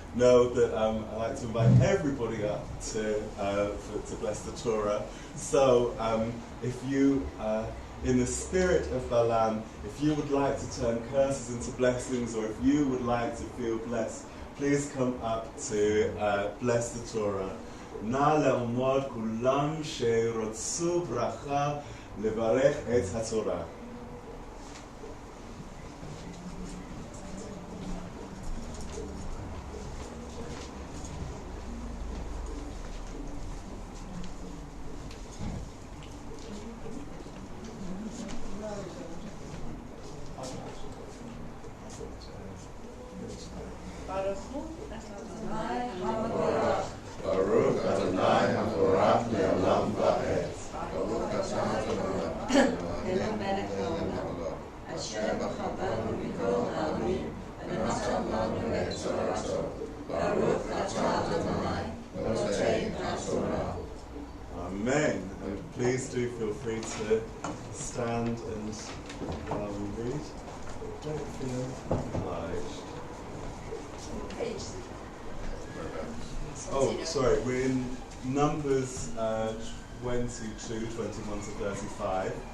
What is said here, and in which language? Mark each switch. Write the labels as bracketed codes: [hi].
[en] know that I like to invite everybody up to bless the Torah. So if you, in the spirit of Balaam, if you would like to turn curses into blessings, or if you would like to feel blessed, please come up to bless the Torah. [he] נא לעמוד כולם שרצו ברכה לברך את התורה. Baruch Adonai HaMorach Le'olam Va'ed. Baruch Atah אל המלך העולם, אשר בחרנו מכל העמים, ונתן לנו את תורתו. ברוך אתה אדוני, נותן התורה. Amen. [en] And please do feel free to stand and while we read. Don't feel obliged. Oh, sorry, we're in Numbers 22, 21 to 35.